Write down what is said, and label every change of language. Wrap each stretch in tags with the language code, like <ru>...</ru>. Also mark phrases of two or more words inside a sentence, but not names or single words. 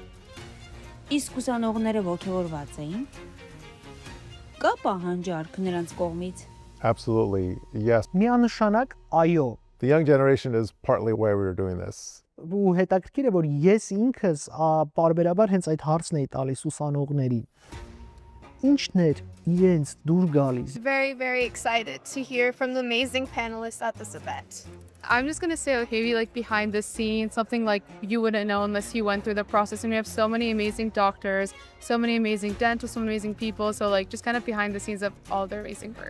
<hy>Իսկ ուսանողները ողջորված էին։ Կա պահանջարկ նրանց կողմից։</hy> <en>Absolutely, yes.</en> <hy>Միանշանակ այո։</hy> <en>The young generation is partly why we were doing this.</en> <hy>Ու հետաքրքիր է, որ ես ինքս բարբերաբար հենց այդ հարցն էի տալիս ուսանողներին։ Ինչն էր իրենց դուր գալիս։</hy> <en>Very, very excited to hear from the amazing panelists at this event. I'm just going to say maybe like behind the scenes, something like you wouldn't know unless you went through the process. And we have so many amazing doctors, so many amazing dentists, so many amazing people. So like just kind of behind the scenes of all their amazing work.</en>